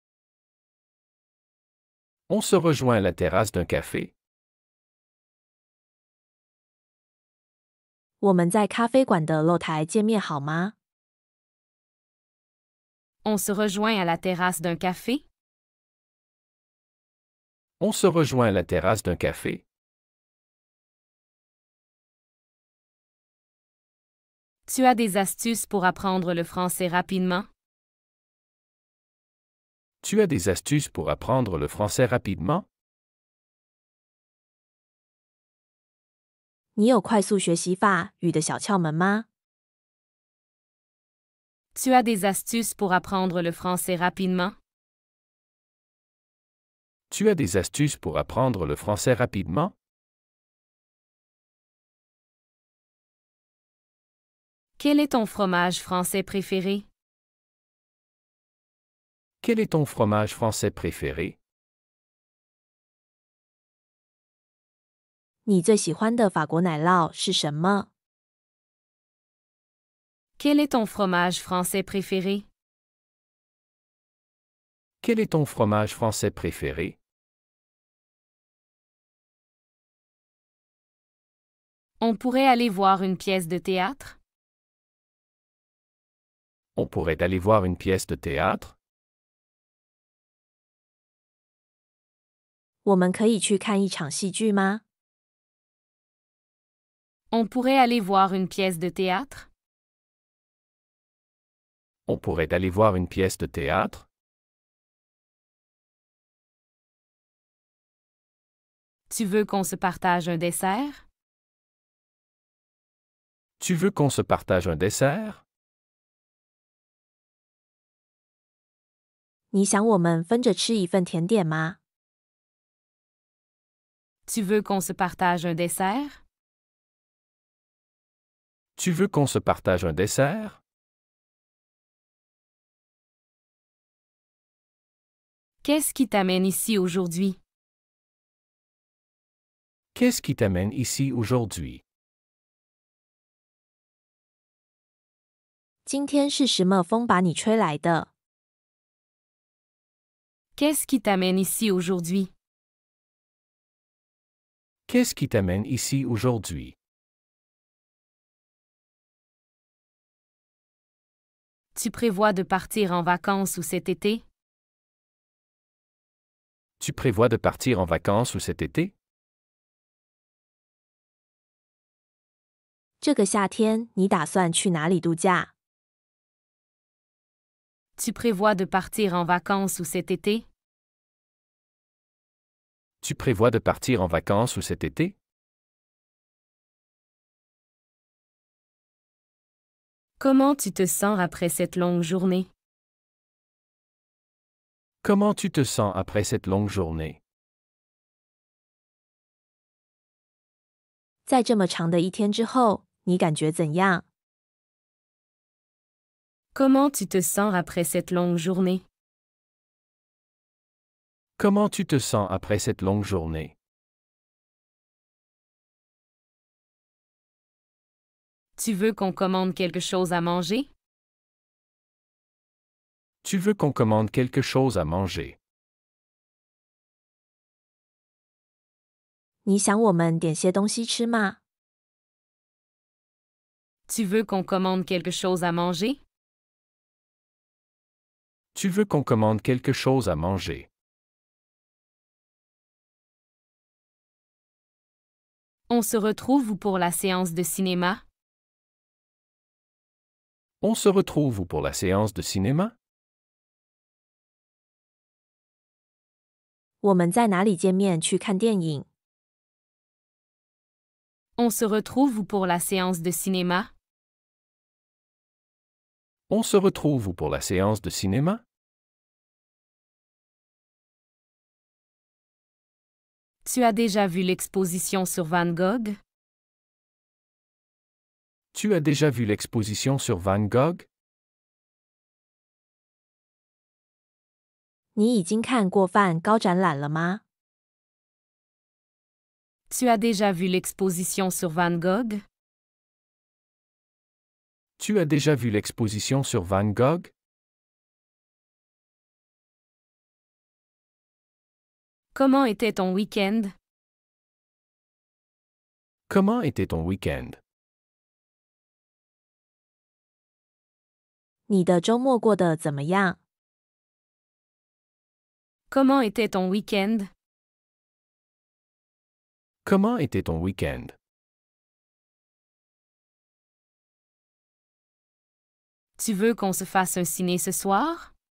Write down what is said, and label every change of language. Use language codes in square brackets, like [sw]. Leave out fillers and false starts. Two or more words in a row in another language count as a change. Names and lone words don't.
[fr] On se rejoint à la terrasse d'un café? [zh] 我们在咖啡馆的露台见面好吗？ [fr] On se rejoint à la terrasse d'un café? On se rejoint à la terrasse d'un café? Tu as des astuces pour apprendre le français rapidement? Tu as des astuces pour apprendre le français rapidement? [zh] 你有快速学习法语的小窍门吗？ [fr] Tu as des astuces pour apprendre le français rapidement? Tu as des astuces pour apprendre le français rapidement? Quel est ton fromage français préféré? Quel est ton fromage français préféré? [zh] 你最喜欢的法国奶酪是什么？ [fr] Quel est ton fromage français préféré? Quel est ton fromage français préféré? On pourrait aller voir une pièce de théâtre? On pourrait aller voir une pièce de théâtre? [zh] 我们可以去看一场戏剧吗？ [fr] On pourrait aller voir une pièce de théâtre? On pourrait aller voir une pièce de théâtre? Tu veux qu'on se partage un dessert? Tu veux qu'on se partage un dessert? [zh] 你想我们分着吃一份甜点吗？ [fr] Tu veux qu'on se partage un dessert? Tu veux qu'on se partage un dessert? Qu'est-ce qui t'amène ici aujourd'hui? Qu'est-ce qui t'amène ici aujourd'hui? [zh] 今天是什么风把你吹来的？ [fr] Qu'est-ce qui t'amène ici aujourd'hui? Qu'est-ce qui t'amène ici aujourd'hui? Tu prévois de partir en vacances ou cet été? Tu prévois de partir en vacances ou cet été? [zh] 这个夏天你打算去哪里度假？ [fr] Tu prévois de partir en vacances ou cet été? Tu prévois de partir en vacances ou cet été? Comment tu te sens après cette longue journée? Comment tu te sens après cette longue journée? [zh] 在这么长的一天之后，你感觉怎样？ [fr] Comment tu te sens après cette longue journée? Comment tu te sens après cette longue journée? Tu veux qu'on commande quelque chose à manger? Tu veux qu'on commande quelque chose à manger? [zh] 你想我们点些东西吃吗？ [fr] Tu veux qu'on commande quelque chose à manger? Tu veux qu'on commande quelque chose à manger? On se retrouve où pour la séance de cinéma? On se retrouve où pour la séance de cinéma? [zh] 我们在哪里见面去看电影？ [fr] On se retrouve où pour la séance de cinéma? On se retrouve où pour la séance de cinéma? Tu as déjà vu l'exposition sur Van Gogh? Tu as déjà vu l'exposition sur Van Gogh? [zh] 你已经看过梵高展览了吗？ [fr] Tu as déjà vu l'exposition sur Van Gogh? Tu as déjà vu l'exposition sur Van Gogh? Comment était ton week-end? Comment était ton week-end? [zh] 你的周末过得怎么样？ [fr] Comment était ton week-end? Comment était ton week-end? Tu veux qu'on se fasse un ciné ce soir?